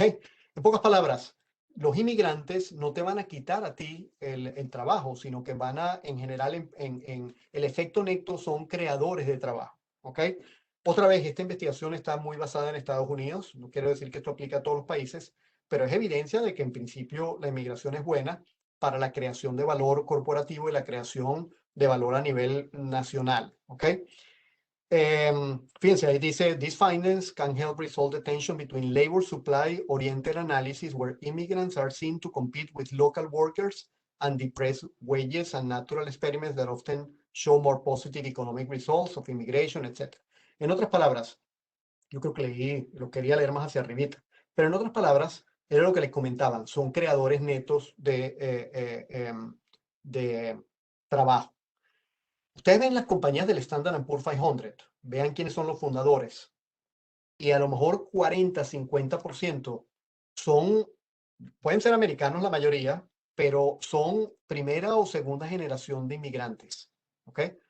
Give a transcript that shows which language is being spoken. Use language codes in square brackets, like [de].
[es] En pocas palabras, los inmigrantes no te van a quitar a ti el trabajo, sino que van a, en general, en el efecto neto son creadores de trabajo. ¿Ok? Otra vez, esta investigación está muy basada en Estados Unidos. No quiero decir que esto aplica a todos los países, pero es evidencia de que en principio la inmigración es buena para la creación de valor corporativo y la creación de valor a nivel nacional. ¿Ok? Fíjense, ahí dice, [en] these findings can help resolve the tension between labor supply oriented analysis where immigrants are seen to compete with local workers and depress wages and natural experiments that often show more positive economic results of immigration, etc. [es] En otras palabras, yo creo que lo quería leer más hacia arribita, pero en otras palabras, era lo que les comentaban, son creadores netos de trabajo. Ustedes ven las compañías del Standard Poor's 500, vean quiénes son los fundadores, y a lo mejor 40, 50% son, pueden ser americanos la mayoría, pero son primera o segunda generación de inmigrantes. ¿Ok?